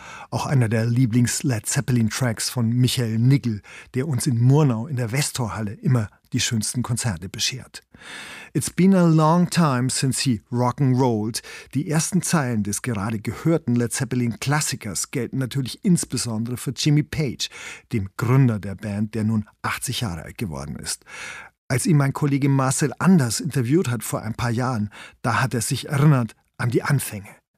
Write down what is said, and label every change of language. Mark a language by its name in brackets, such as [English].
[German] Auch einer der Lieblings-Led Zeppelin-Tracks von Michael Nigel, der uns in Murnau in der Westtorhalle immer die schönsten Konzerte beschert. [English] It's been a long time since he rock'n'rolled. [German] Die ersten Zeilen des gerade gehörten Led Zeppelin-Klassikers gelten natürlich insbesondere für Jimmy Page, dem Gründer der Band, der nun 80 Jahre alt geworden ist. Als ihn mein Kollege Marcel Anders interviewt hat vor ein paar Jahren, da hat er sich erinnert an die Anfänge.